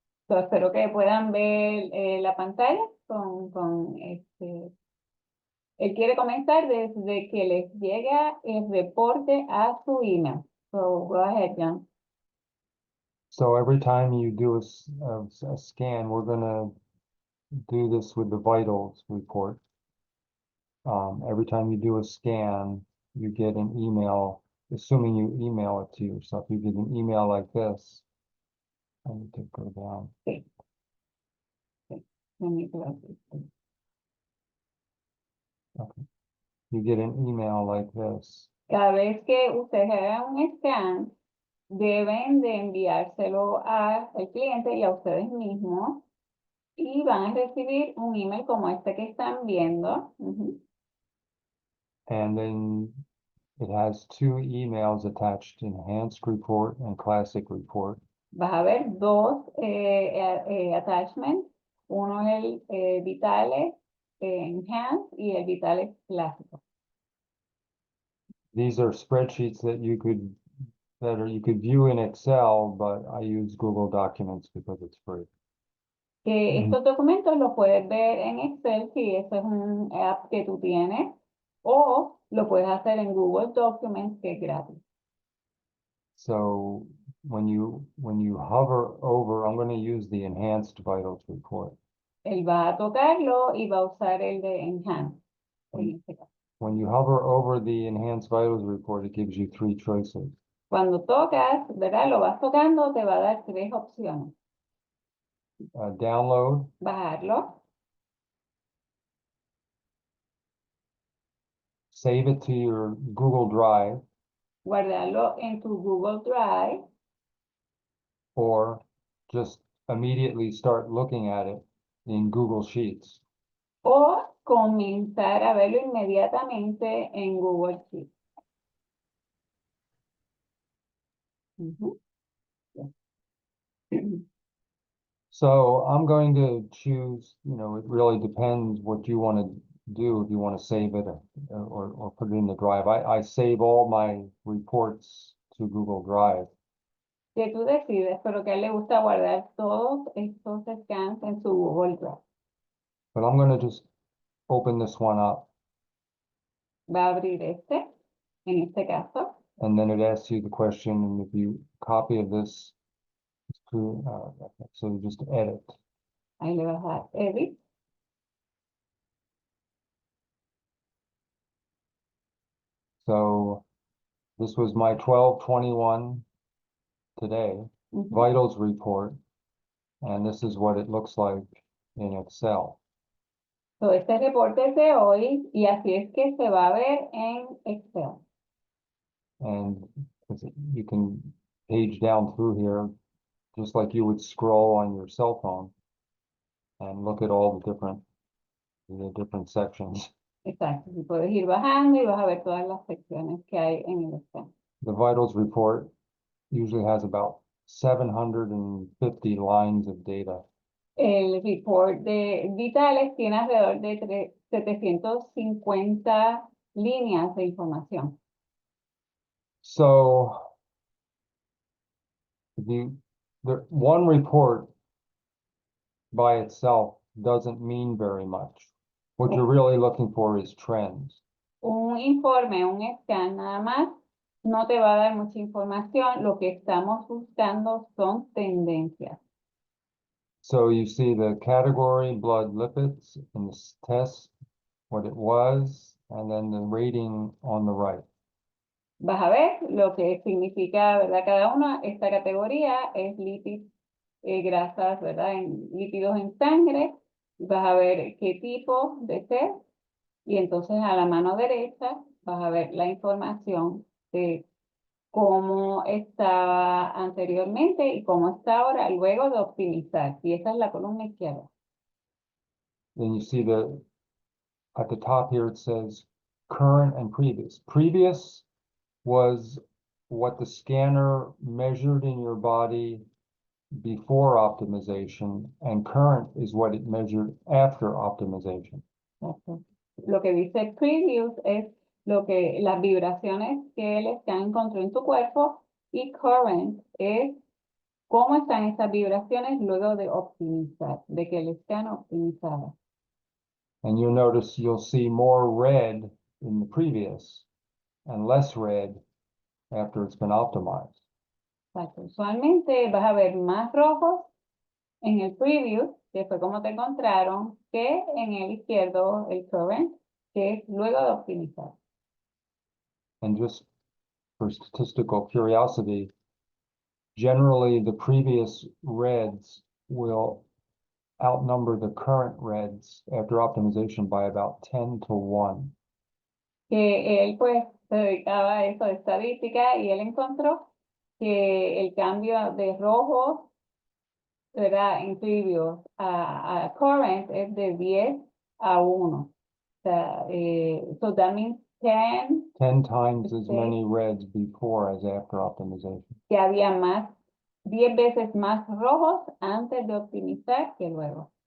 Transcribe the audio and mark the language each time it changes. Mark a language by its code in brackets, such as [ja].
[es] So, espero que puedan ver la pantalla con este. Él quiere comenzar desde que les llega el reporte a su email. [en] So, go ahead, John. So every time you do a scan, we're gonna do this with the vitals report. Every time you do a scan, you get an email, assuming you email it to yourself. You get an email like this. I need to go down. [es] Sí. Sí. [en] Let me close it. Okay. You get an email like this. [es] Cada vez que ustedes hagan un scan, deben de enviárselo al cliente y a ustedes mismos y van a recibir un email como este que están viendo. [en] And then it has two emails attached, enhanced report and classic report. [es] Vas a ver dos attachments. Uno es el Vitale Enhanced y el Vitale Clásico. [en] These are spreadsheets that you could view in Excel, but I use Google Documents because it's free. [es] Estos documentos los puedes ver en Excel si ese es un app que tú tienes o lo puedes hacer en Google Documents que es gratis. [en] So when you hover over, I'm going to use the enhanced vitals report. [es] Él va a tocarlo y va a usar el de Enhanced. En este caso. [en] When you hover over the enhanced vitals report, it gives you three choices. [es] Cuando tocas, ¿verdad? Lo vas tocando, te va a dar tres opciones. [en] Download, [es] Bajarlo, [en] save it to your Google Drive, [es] guardarlo en tu Google Drive [en] or just immediately start looking at it in Google Sheets. [es] o comenzar a verlo inmediatamente en Google Sheets. [en] So I'm going to choose, it really depends what you want to do, if you want to save it or put it in the drive. I save all my reports to Google Drive. [es] Que tú decides, pero que a él le gusta guardar todos estos scans en su Google Drive. [en] But I'm going to just open this one up. [es] Va a abrir en este caso. [en] And then it asks you the question, and if you copy of this, okay, so you just edit. [es] Ahí le vas a dar edit. [en] So this was my 12/21 today, Ujú. vitals report, and this is what it looks like in Excel. [es] So, este reporte es de hoy y así es que se va a ver en Excel. [en] And you can page down through here, just like you would scroll on your cell phone and look at all the different sections. [es] Exacto, y puedes ir bajando y vas a ver todas las secciones que hay en el Excel. [en] The vitals report usually has about 750 lines of data. [es] El report de Vitales tiene alrededor de 750 líneas de información. [en] So one report by itself doesn't mean very much. What you're really looking for is trends. [es] Un informe, un scan nada más, no te va a dar mucha información. Lo que estamos buscando son tendencias. So you see the category, blood lipids, in this test, what it was, and then the rating on the right. Vas a ver lo que significa, ¿verdad? Cada una, esta categoría es grasas, ¿verdad? Lípidos en sangre. Vas a ver qué tipo de test. Y entonces a la mano derecha vas a ver la información de cómo estaba anteriormente y cómo está ahora luego de optimizar. Y esa es la columna izquierda. [en] Then you see at the top here it says current and previous. Previous was what the scanner measured in your body before optimization, and current is what it measured after optimization. [es] Exacto. Lo que dice previous es las vibraciones que el scan encontró en tu cuerpo, y current es cómo están esas vibraciones luego de optimizar, de que el scan optimizara. [en] And you'll notice you'll see more red in the previous and less red after it's been optimized. [es] Exacto. Usualmente vas a ver más rojos en el previous, que fue como te encontraron, que en el izquierdo, el current, que es luego de optimizar. [en] And just for statistical curiosity, generally the previous reds will outnumber the current reds after optimization by about 10-1. [es] Que él pues se dedicaba a eso de estadística y él encontró que el cambio de rojo, ¿verdad? En previous a current es de 10-1. O sea, [en] so that means 10 times as [es] Sí. [en] many reds before as after optimization. [es] que había 10 veces más rojos antes de optimizar que luego,